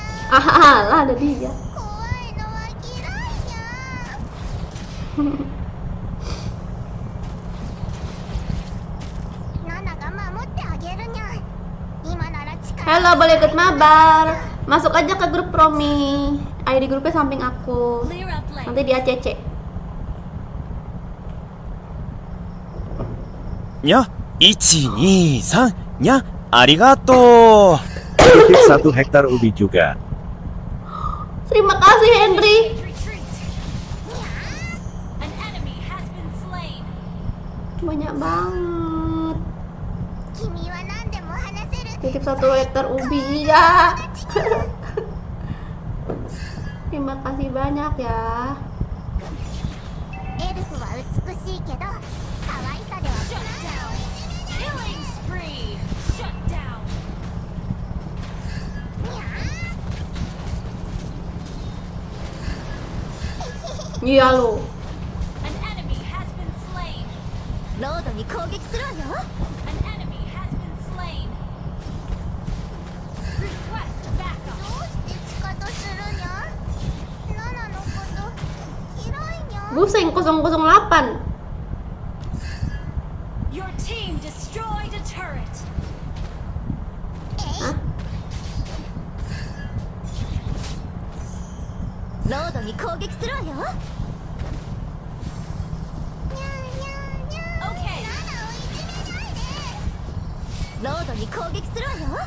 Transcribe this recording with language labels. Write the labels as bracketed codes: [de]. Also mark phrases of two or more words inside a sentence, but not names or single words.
[id] Alah, ada dia. [ja] 怖いのは嫌いや。ナナが守ってあげるにゃ。今なら力。 [id] Halo, boleh ikut mabar. Masuk aja ke grup Promi. ID grupnya samping aku. [en] Clear up lane. [id] Nanti di ACC. [ja] にゃ、123、にゃ、ありがとう。 [id] Titip 1 hektar ubi juga. Terima kasih Henry. [en] Retreat. An enemy has been slain. [id] Banyak banget. [ja] 君は何でも話せる。 [id] Titip 1 hektar ubi ya. Terima kasih banyak ya. [ja] エルフは美しいけど、可愛さでは [en] Shut down. Killing spree. Shut down. [id] Iya lo. [en] An enemy has been slain. [ja] ロードに攻撃するわよ。 [en] An enemy has been slain. Request [ja] ど [en] backup. [ja] うして地下とするにゃ。ナナのこと嫌いにゃ。 [id] Busing 008. [en] Your team destroyed a turret. Hah? [ja] ロードに攻撃するわよ。にゃーにゃーにゃー。 Okay. ナナをいじめないで。ロードに攻撃するわよ。